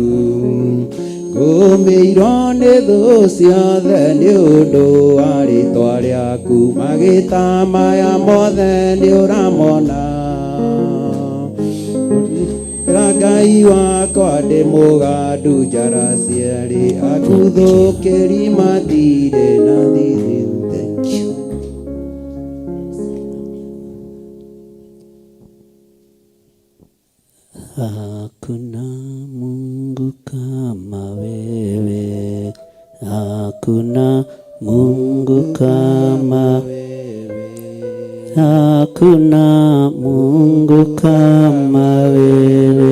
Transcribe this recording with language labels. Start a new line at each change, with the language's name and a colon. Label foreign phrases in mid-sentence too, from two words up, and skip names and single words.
Kikuyu: Ngũmĩirwo nĩ thũ ciothe nĩ ũndũ wa rĩĩtwa rĩaku, magĩta maya mothe nĩ ũramona. Ngai wakwa ndĩ mũgandu njara cierĩ, akuthũkĩri matirĩ na thithi.
English: Thank you.
Swahili: Hakuna Mungu kama wewe, hakuna Mungu kama wewe, hakuna Mungu kama wewe,